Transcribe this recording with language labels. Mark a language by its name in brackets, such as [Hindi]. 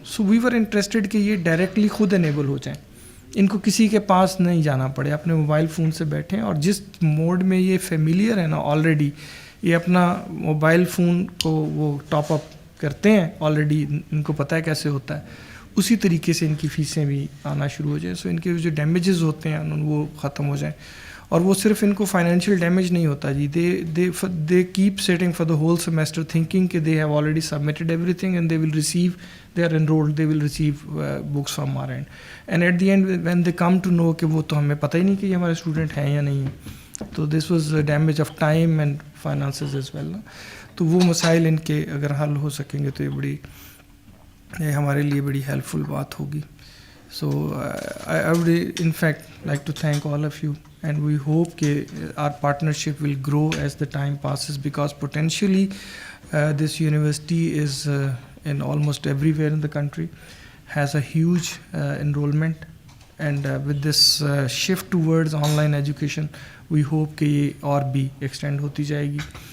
[English] so we were interested [Urdu] کہ یہ directly خود انیبل ہو جائیں, ان کو کسی کے پاس نہیں جانا پڑے, اپنے موبائل فون سے بیٹھیں, اور جس موڈ میں یہ فیملیئر ہے نا آلریڈی, یہ اپنا موبائل فون کو وہ ٹاپ اپ کرتے ہیں آلریڈی, ان کو پتہ ہے کیسے ہوتا ہے, اسی طریقے سے ان کی فیسیں بھی آنا شروع ہو جائیں. سو ان کے جو ڈیمیجز ہوتے ہیں وہ ختم ہو جائیں. اور وہ صرف ان کو فائنینشیل ڈیمیج نہیں ہوتا جی, [English] They keep sitting for the whole semester thinking کہ they have already submitted everything and they will receive, they are enrolled, they will receive books from our end. And at the end when they come to know [Urdu] کہ وہ تو ہمیں پتہ ہی نہیں کہ یہ ہمارے اسٹوڈنٹ ہیں یا نہیں ہیں, [English] تو this was damage of time and finances as well نا. [Urdu] تو وہ مسائل ان کے اگر حل ہو سکیں گے تو یہ ہمارے لیے بڑی ہیلپ فل بات ہوگی. [English] so I would in fact like to thank all of you, and we hope that our partnership will grow as the time passes, because potentially this university is in almost everywhere in the country, has a huge enrollment, and with this shift towards online education we hope [Urdu] کہ یہ اور بھی extend ہوتی جائے گی.